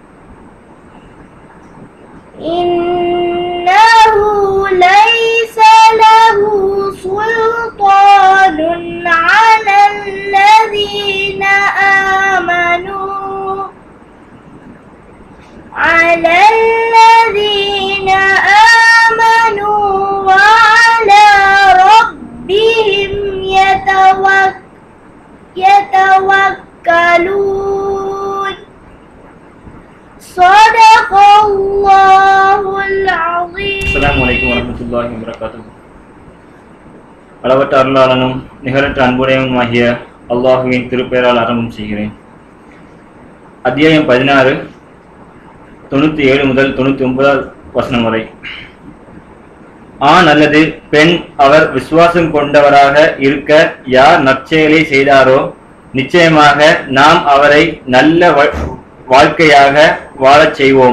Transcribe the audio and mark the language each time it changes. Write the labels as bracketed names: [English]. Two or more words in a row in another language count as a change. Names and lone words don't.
[Arabic] إنه ليس له سلطان على الذين آمنوا وعلى ربهم يتوكلون. صدق الله العظيم. السلام عليكم ورحمة الله وبركاته. [Tamil] அளவற்ற அருளாளனும் நிகரற்ற அன்புடையவனுமாகிய அல்லாஹுவின் திருப்பெயரால் ஆரம்பம் செய்கிறேன். அத்தியாயம் 16 97 முதல் 99 வசனம் வரை. ஆண் அல்லது பெண் அவர் விசுவாசம் கொண்டவராக இருக்க யார் நற்செயலை செய்தாரோ நிச்சயமாக நாம் அவரை நல்ல வாழ்க்கையாக வாழச் செய்வோம்.